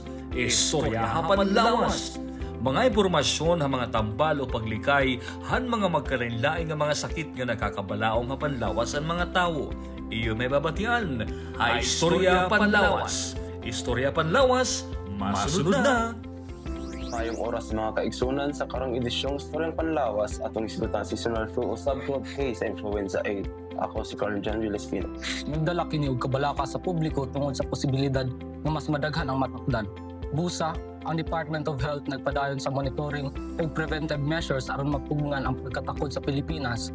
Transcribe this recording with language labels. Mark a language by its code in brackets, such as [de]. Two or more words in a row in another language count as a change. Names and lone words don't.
[war] Istorya Panlawas. Mga impormasyon ha mga tambal o paglikay han mga magkalain-lain nga mga sakit nga nakakabalaong ha panlawas ang mga tao. Iyo may babatian ha Istorya Panlawas. Istorya Panlawas, masunod na! [ceb] Mayong oras mga kaigsunan sa karong edisyong Storyang Panlawas atong isgutan [en] seasonal flu [ceb] o subclub K sa Influenza 8. Ako si Carl John Vilespino. Nagdala kini og kabalaka sa publiko tungod sa posibilidad nga mas madaghan ang matakdan. Busa, ang Department of Health nagpadayon sa monitoring ug [en] preventive measures [ceb] aron mapugnan ang pagkatakod sa Pilipinas.